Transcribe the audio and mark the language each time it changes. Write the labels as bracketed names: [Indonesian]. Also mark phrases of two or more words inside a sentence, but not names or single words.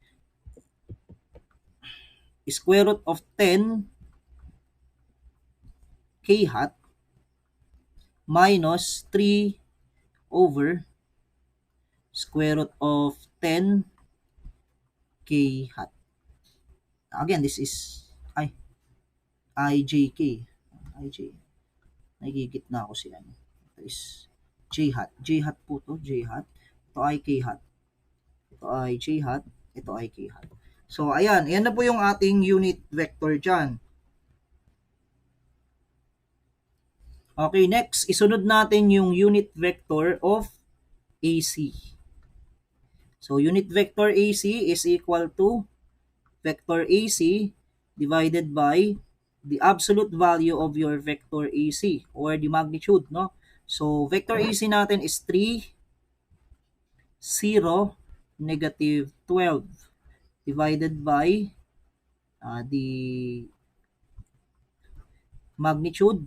[English] square root of 10 k hat minus 3 over square root of 10 k hat. Again, this is ijk. [Filipino] Nagigit na ako siya. Ito [English] is j hat. J hat [Filipino] po to. [English] J hat. [Filipino] Ito ay [English] k hat. [Filipino] Ito ay [English] j hat. [Filipino] Ito ay [English] k hat. [Filipino] So, ayan. Ayan na po yung ating [English] unit vector [Filipino] dyan. [English] Okay, next. [Filipino] Isunod natin yung [English] unit vector of AC. So, unit vector AC is equal to vector AC divided by the absolute value of your vector AC or the magnitude, no? So, vector AC natin is 3, 0, negative 12 divided by the magnitude.